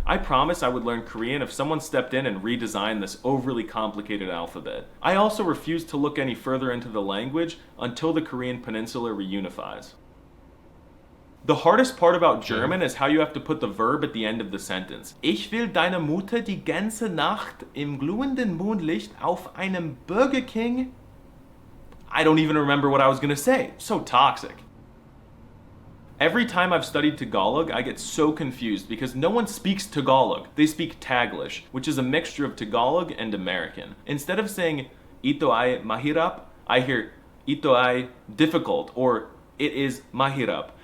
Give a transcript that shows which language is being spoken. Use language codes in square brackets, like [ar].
[en] I promise I would learn Korean if someone stepped in and redesigned this overly complicated alphabet. I also refuse to look any further into the language until the Korean peninsula reunifies. The hardest part about German is how you have to put the verb at the end of the sentence. [de] Ich will deine Mutter die ganze Nacht im glühenden Mondlicht auf einem Burger King. [en] I don't even remember what I was gonna say. So toxic. Every time I've studied Tagalog, I get so confused because no one speaks Tagalog. They speak Taglish, which is a mixture of Tagalog and American. Instead of saying, [tl] ito ay mahirap, [en] I hear, [tl] ito ay [en] difficult, or it is [tl] mahirap.